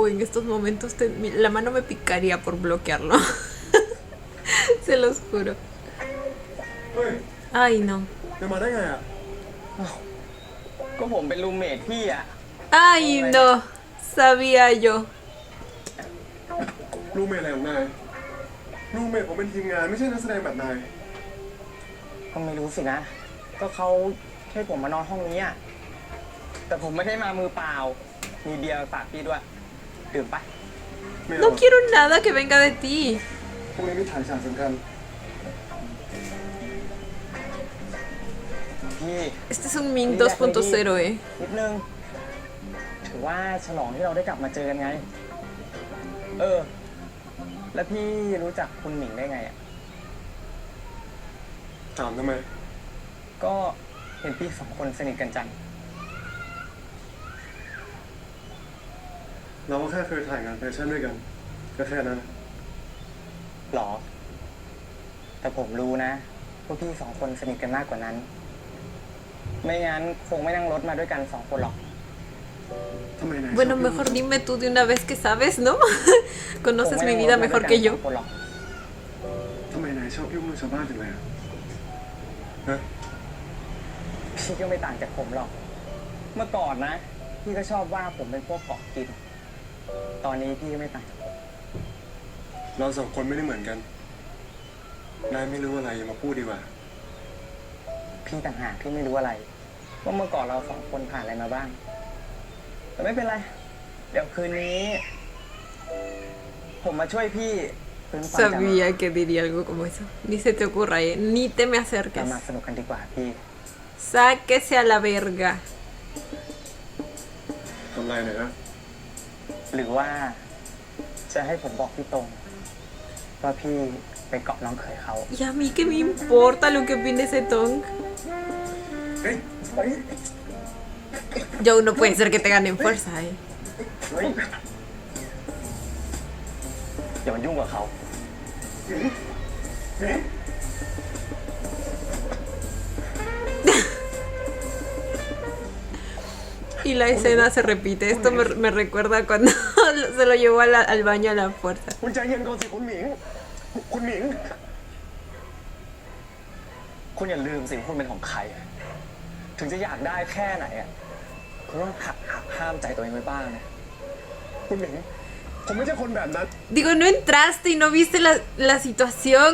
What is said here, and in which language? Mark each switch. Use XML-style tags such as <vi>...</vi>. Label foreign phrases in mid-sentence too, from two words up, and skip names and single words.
<es>en estos momentos, la mano me picaría por bloquearlo. Se los juro.</es> <th>เฮ้ย</th> <es>Ay, no.</es> <th>จะมาได้ไงอ่ะ ก็ผมเป็นรูมเมทพี่อะ</th> <es>Ay, no. Sabía yo.</es> <th>รูเมทอะไรของนาย รูเมทผมเป็นทีมงานไม่ใช่นักแสดงแบบนาย ก็ไม่รู้สินะ ก็เขาให้ผมมานอนห้องนี้อะแต่ผมไม่ได้มามือเปล่า มีเบียร์ฝากพี่ด้วยดื่มปะ ไม่เอา</th> <es>No quiero nada que venga de ti.</es> <th>พรุ่งนี้มีถ่ายฉากสำคัญ พี่</th> <es>Este es un Ming 2.0, eh.</es> <th>นิดนึง ถือว่าฉลองที่เราได้กลับมาเจอกันไง แล้วพี่รู้จักคุณหมิงได้ไงอ่ะ ถามทำไม ก็เห็นพี่สองคนสนิทกันจัง เราก็แค่เคยถ่ายงานแฟชั่นด้วยกัน ก็แค่นั้น หรอ แต่ผมรู้นะว่าพี่สองคนสนิทกันมากกว่านั้น ไม่งั้นคงไม่นั่งรถมาด้วยกัน2 คนหรอก ทำไมนาย</th> <es>Bueno, mejor dime tú de una vez que sabes, ¿no? Conoces mi vida mejor que yo.</es> <th>ทำไมนายชอบยุ่งเรื่องชาวบ้านจังเลยอะฮะ พี่ก็ไม่ต่างจากผมหรอก เมื่อก่อนนะ พี่ก็ชอบว่าผมเป็นพวกเกาะกิน ตอนนี้พี่ก็ไม่ต่างจากผม เราสองคนไม่ได้เหมือนกัน นายไม่รู้อะไรอย่ามาพูดดีกว่า พี่ต่างหากที่ไม่รู้อะไร ว่าเมื่อก่อนเรา2 คนผ่านอะไรมาบ้าง แต่ไม่เป็นไร เดี๋ยวคืนนี้ ผมมาช่วยพี่ฟื้นความจำ</th> <es>Sabía que diría algo como eso. Ni se te ocurra, eh. Ni te me</es> <th>เรา</th> <es>acerques.</es> <th>มาสนุกกันดีกว่าพี่</th> <es>Sáquese a la verga.</es> <th>ทำไรหน่อยนะ หรือว่าจะให้ผมบอกพี่ตรง ว่าพี่ไปเกาะน้องเขยเขา</th> <es>Y a mí qué me importa lo que opine ese Tong.</es> <th>เฮ้ย</th> <es>Yo no puede ser que te ganen fuerza, eh.</es> <th>อย่ามายุ่งกับเขา</th> <es>Y la escena se repite. Esto me recuerda cuando se lo llevó al baño a la fuerza.</es> <th>คุณใจเย็นก่อนสิคุณหมิง คุณหมิง คุณอย่าลืมสิว่าคุณเป็นของใคร ถึงจะอยากได้แค่ไหนอ่ะคุณต้องหักห้ามใจตัวเองไว้บ้างนะ คุณหมิง ผมไม่ใช่คนแบบนั้น</th> <es>Digo, no entraste y no viste la situación.</es>